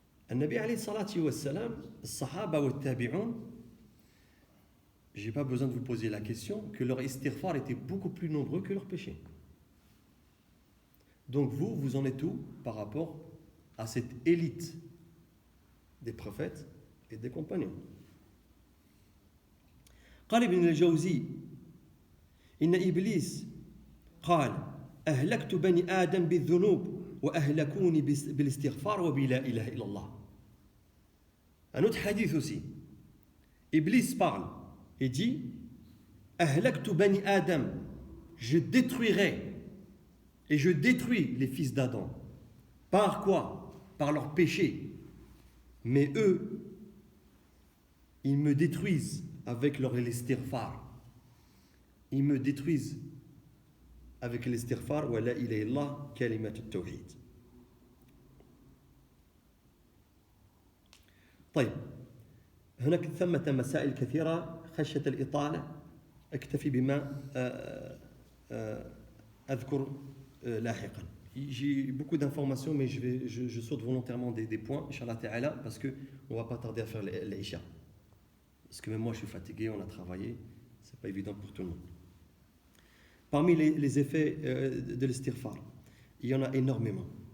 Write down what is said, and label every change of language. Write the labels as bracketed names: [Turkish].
[Arabic] النبي عليه الصلاة والسلام, الصحابة والتابعون, [French] je n'ai pas besoin de vous poser la question, que leur istighfar était beaucoup plus nombreux que leurs péchés. Donc vous en êtes où par rapport à cette élite des prophètes et des compagnons? [Arabic] قال ابن الجوزي إن إبليس قال أهلكت بني آدم بالذنوب وأهلكوني بالاستغفار وبلا إله إلا الله. [French] Un autre hadith aussi. Iblis parle et dit [Arabic] Ahlaktu bani Adam, [French] je détruirai et je détruis les fils d'Adam. Par quoi? Par leurs péchés. Mais eux, ils me détruisent avec leur istighfar. Ils me détruisent avec l'istighfar [Arabic] wa la ilaha illallah kalimat at-tawhid. طيب هناك ثمة مسائل كثيرة خشية الإطالة أكتفي بما أذكر لاحقا. [French] J'ai beaucoup d'informations mais je saute volontairement des points Inch'Allah Ta'ala parce que on va pas tarder à faire l'Isha. Parce que même moi je suis fatigué, on a travaillé, c'est pas évident pour tout le monde. Parmi les effets de l'istighfar, il y en a énormément.